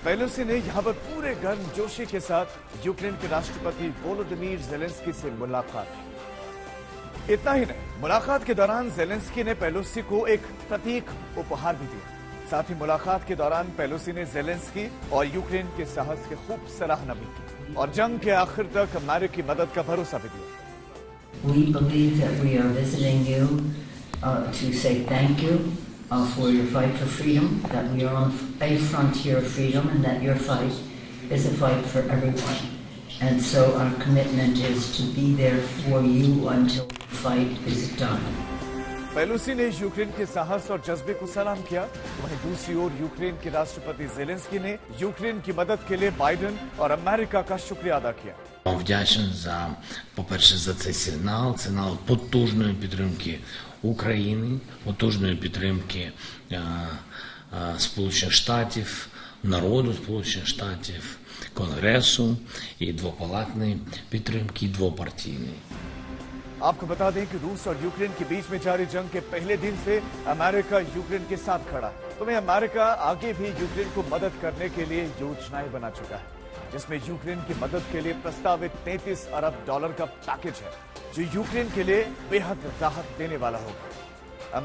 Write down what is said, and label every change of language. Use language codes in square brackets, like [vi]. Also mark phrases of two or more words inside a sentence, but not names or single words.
[hi] पेलोसी ने यहां पर पूरे गर्मजोशी के साथ यूक्रेन के राष्ट्रपति वोलोदिमीर जेलेंस्की से मुलाकात की। इतना ही नहीं, मुलाकात के दौरान जेलेंस्की ने पेलोसी को एक प्रतीक उपहार भी दिया। साथ ही मुलाकात के दौरान पेलोसी ने जेलेंस्की और यूक्रेन के साहस की खूब सराहना भी की और जंग के आखिर तक अमेरिकी मदद का भरोसा भी दिया। [en] We believe that we are visiting you to say thank you for your fight for freedom, that we are on a frontier of freedom and that your fight is a fight for everyone. And so our commitment is to be there for you until the fight is done. [hi] पेलोसी ने यूक्रेन के साहस और जज्बे को सलाम किया। वहीं दूसरी ओर यूक्रेन के राष्ट्रपति जेलेंस्की ने यूक्रेन की मदद के लिए बाइडेन और अमेरिका का शुक्रिया अदा किया। [uk] Вдячний за, по-перше, за цей сигнал потужної підтримки України, потужної підтримки Сполучених Штатів, народу Сполучених Штатів, Конгресу і двопалатної підтримки, і двопартійної. [hi] आपको बता दें कि रूस और यूक्रेन के बीच में जारी जंग के पहले दिन से अमेरिका यूक्रेन के साथ खड़ा है। तो अमेरिका आगे भी यूक्रेन को मदद करने के लिए योजनाएं बना चुका है, जिसमें यूक्रेन की मदद के लिए प्रस्तावित $33 अरब का पैकेज है, जो यूक्रेन के लिए बेहद राहत देने वाला होगा।